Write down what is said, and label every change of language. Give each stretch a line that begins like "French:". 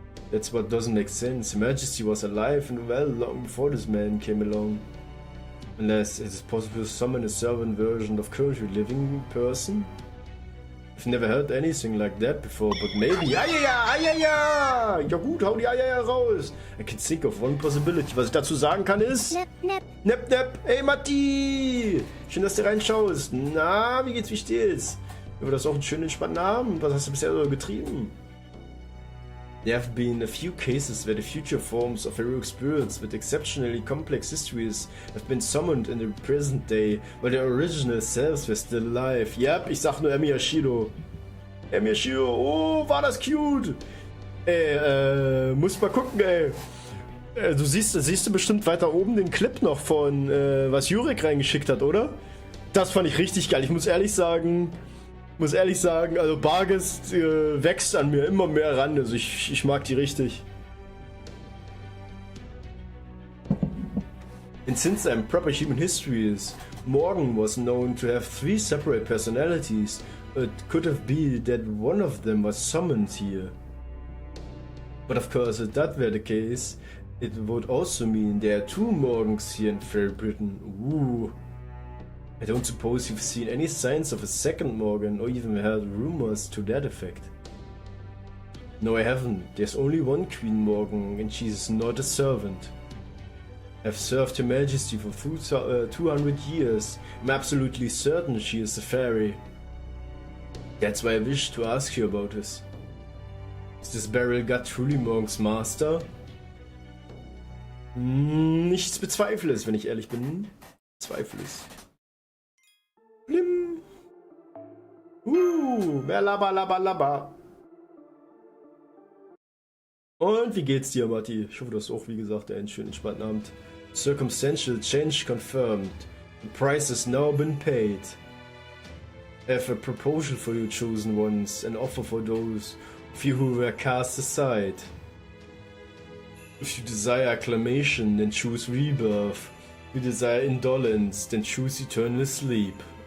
English: That's what doesn't make sense. Her Majesty was alive and well long before this man came along. Unless it is possible to summon a servant version of currently living person? I've never heard anything like that before, but maybe.
German: Ja gut, hau die Eier raus!
English: I can think of one possibility.
German: Was ich dazu sagen kann ist... Nep. Hey Matti! Schön, dass du reinschaust. Na, wie geht's, wie steht's? Wir das auch einen schönen, entspannten Abend. Was hast du bisher so getrieben?
English: There have been a few cases where the future forms of heroic spirits with exceptionally complex histories have been summoned in the present day, while their original selves were still alive.
German: Yep, ich sag nur Emiyashiro. Emiyashiro, oh, war das cute! Ey, muss mal gucken, ey. Du siehst du bestimmt weiter oben den Clip noch von, was Jurek reingeschickt hat, oder? Das fand ich richtig geil. Ich muss ehrlich sagen, also Bargest wächst an mir immer mehr ran, also ich mag die richtig.
English: And since I'm proper human histories, Morgan was known to have 3 separate personalities. It could have been that one of them was summoned here. But of course, if that were the case, it would also mean there are 2 Morgans here in Fairy Britain. Ooh. I don't suppose you've seen any signs of a second Morgan or even heard rumors to that effect. No, I haven't. There's only one Queen Morgan and she's not a servant. I've served Her Majesty for 200 years. I'm absolutely certain she is a fairy. That's why I wish to ask you about this. Is this Beryl God truly Morgan's master?
German: Nichts bezweifle es, wenn ich ehrlich bin. Zweifle es. Blim. Mehr Labba. Und wie geht's dir, Matti? Ich hoffe, du hast auch, wie gesagt, einen schönen, entspannten Abend.
English: Circumstantial change confirmed. The price has now been paid. I have a proposal for you chosen ones, an offer for those of you who were cast aside. If you desire acclamation, then choose rebirth. If you desire indolence, then choose eternal sleep.